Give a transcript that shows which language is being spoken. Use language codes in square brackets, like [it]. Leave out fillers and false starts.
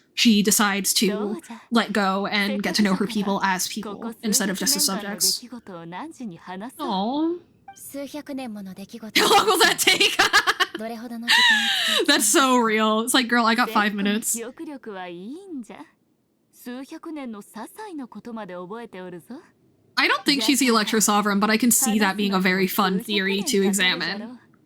[en] she decides to let go and get to know her people as people instead of just as subjects. Oh. [ja] 数百年もの出来事 [en] How long will that take? [ja] どれほどの時間を [en] That's so real. It's like, girl, I got 5 minutes. [ja] 記憶力はいいんじゃ。数百年の些細なことまで覚えておるぞ。 [en] I don't think she's the Electro Sovereign, but I can see that being a very fun theory to examine.